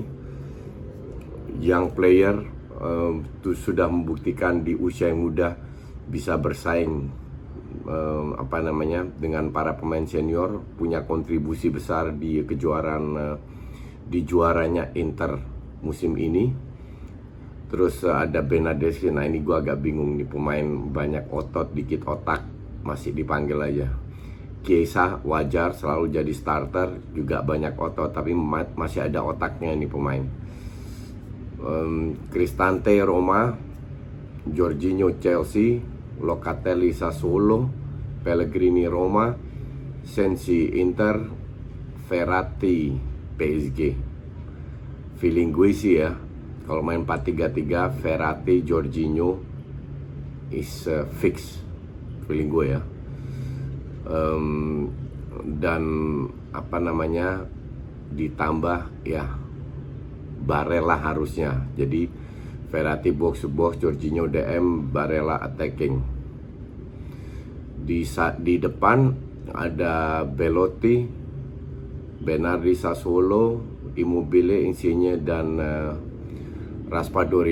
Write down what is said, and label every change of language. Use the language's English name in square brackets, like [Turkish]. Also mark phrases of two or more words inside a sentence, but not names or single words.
[English] Young player, [Indonesian] sudah membuktikan di usia yang muda bisa bersaing dengan para pemain senior, punya kontribusi besar di juaranya Inter musim ini. Terus ada Bernardeschi. Nah, ini gue agak bingung nih, pemain banyak otot dikit otak, masih dipanggil aja. Chiesa wajar selalu jadi starter, juga banyak otot tapi masih ada otaknya nih pemain. Cristante Roma, Jorginho Chelsea, Locatelli Sassuolo, Pellegrini Roma, Sensi Inter, Verratti PSG. Feeling gue sih ya, kalau main 4-3-3, [English] Verratti, Jorginho is fix. [Indonesian] Feeling gue ya. Dan ditambah ya Barella harusnya. Jadi Verratti [English] box to box, [Indonesian] Jorginho DM, Barella attacking. Di depan ada Belotti, Bernardi Sassuolo, Immobile, Insigne, dan Raspadori.